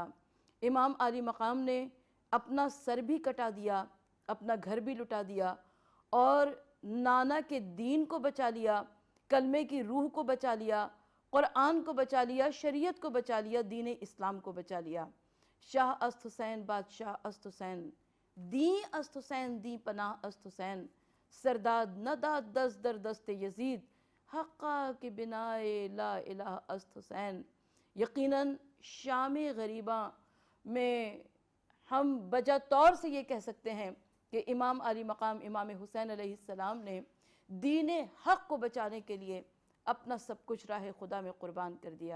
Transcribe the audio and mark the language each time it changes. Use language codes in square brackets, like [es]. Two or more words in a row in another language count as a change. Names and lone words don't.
[ur] امام عالی مقام نے اپنا سر بھی کٹا دیا، اپنا گھر بھی لٹا دیا، اور نانا کے دین کو بچا لیا، کلمے کی روح کو بچا لیا، قرآن کو بچا لیا، شریعت کو بچا لیا، دین اسلام کو بچا لیا۔ [fa] شاہ است حسین، بادشاہ است حسین، دین است حسین، دی پناہ است حسین، سرداد نہ داد دست در دست یزید، حقا کہ بنائے لا الہ است حسین۔ [ur] یقیناً شام غریباں میں ہم بجا طور سے یہ کہہ سکتے ہیں کہ امام علی مقام امام حسین علیہ السلام نے دین حق کو بچانے کے لیے اپنا سب کچھ راہ خدا میں قربان کر دیا۔